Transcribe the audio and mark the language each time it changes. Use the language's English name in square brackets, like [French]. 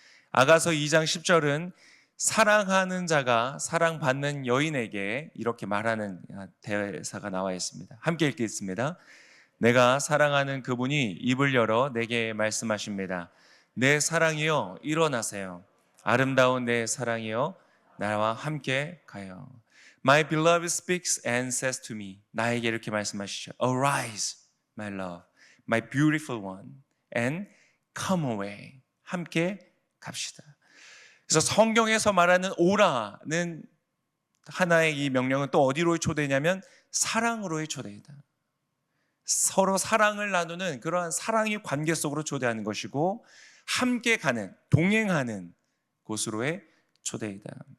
[Korean] 아가서 2장 10절은 사랑하는 자가 사랑받는 여인에게 이렇게 말하는 대사가 나와 있습니다. 함께 읽겠습니다. 내가 사랑하는 그분이 입을 열어 내게 말씀하십니다. 내 사랑이여 일어나세요. 아름다운 내 사랑이여 나와 함께 가요. [English] My beloved speaks and says to me. [Korean] 나에게 이렇게 말씀하시죠. [English] Arise, my love, my beautiful one, and come away. [Korean] 함께 갑시다. 그래서 성경에서 말하는 오라는 하나의 이 명령은 또 어디로의 초대냐면 사랑으로의 초대이다. 서로 사랑을 나누는 그러한 사랑의 관계 속으로 초대하는 것이고, 함께 가는, 동행하는 곳으로의 초대이다.